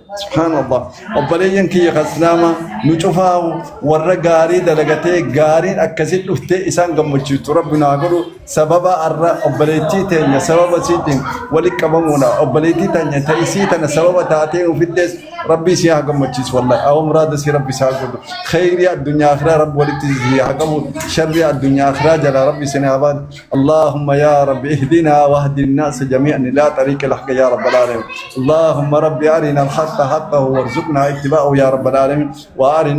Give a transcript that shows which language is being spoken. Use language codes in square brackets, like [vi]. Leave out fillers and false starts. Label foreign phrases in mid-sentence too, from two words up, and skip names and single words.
[om] subhaanallah obboleeyyan kiyya kaslaama nu cufaa warra gaarii dalagatee gaariin akkasitti dhuftee isaan gammachiistu rabbi naa godhu sababa arra obboleettii teenya sababa siitiin walitti qabamuudha obboleettii teenya ta'isii tana sababa taatee ufiddees rabbi si haa gammachiisu wallahi awwa muraada si rabbi si haa godhu khayrii addunyaa akhiraa rabbi walitti si haa qabu sharrii addunyaa akhiraa jala rabbi si haa baadu [ar] اللهم يا رب اهدنا واهد الناس جميعا الى طريق الحق يا رب العالمين اللهم رب ارنا الحق حقه وارزقنا اتباعه يا رب العالمين وارنا